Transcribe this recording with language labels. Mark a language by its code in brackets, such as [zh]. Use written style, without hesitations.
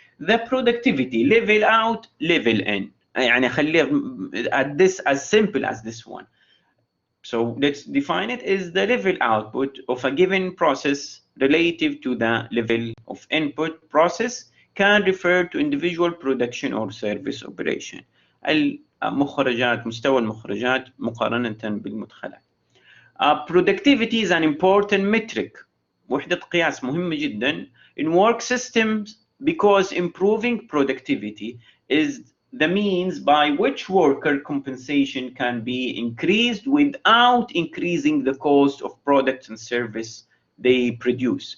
[en] The productivity, level out, level in. [ar] يعني خليه [en] at this as simple as this one. So let's define it as the level output of a given process relative to the level of input process, can refer to individual production or service operation. [ar] المخرجات، مستوى المخرجات مقارنة بالمدخلات. [en] Productivity is an important metric. [ar] وحدة قياس مهمة جدا [en] in work systems, because improving productivity is the means by which worker compensation can be increased without increasing the cost of products and service they produce.